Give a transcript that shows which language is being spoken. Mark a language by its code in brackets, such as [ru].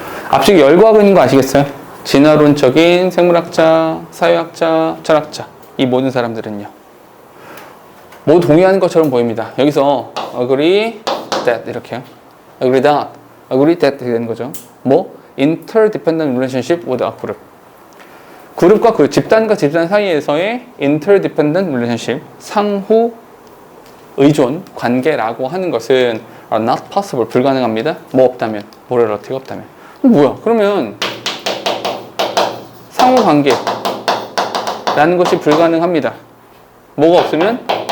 [ko] 앞쪽에 열거하고 있는 거 아시겠어요? 진화론적인 생물학자, 사회학자, 철학자 이 모든 사람들은요. 뭐 동의하는 것처럼 보입니다. 여기서 agree that 이렇게요. [en] agree that, agree that [ko] 이렇게 되는 거죠. [en] 뭐 interdependent relationship with a group. [ko] 그룹과 그룹, 집단과 집단 사이에서의 [en] interdependent relationship, [ko] 상호 의존 관계라고 하는 것은 [en] are not possible, [ko] 불가능합니다. 뭐 없다면, 모래러티가 없다면. 뭐야? 그러면 상호 관계라는 것이 불가능합니다. 뭐가 없으면?